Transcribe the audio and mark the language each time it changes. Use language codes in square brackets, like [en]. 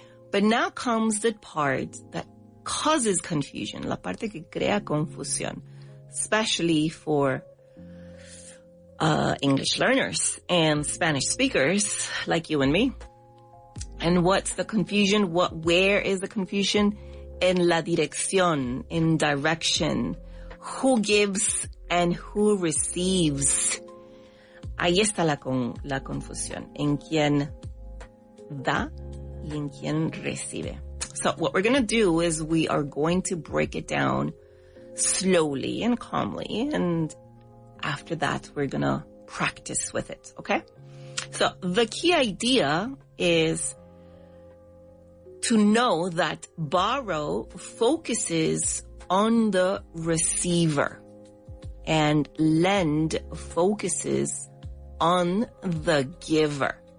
[en] But now comes the part that causes confusion, [es] la parte que crea confusión, [en] especially for English learners and Spanish speakers like you and me. And what's the confusion? Where is the confusion? [es] En la dirección, [en] in direction. Who gives and who receives. [es] Ahí está la confusión. En quién da y en quién recibe. [en] So what we're going to do is we are going to break it down slowly and calmly, and after that, we're going to practice with it, okay? So the key idea is to know that borrow focuses on the receiver and lend focuses on the giver.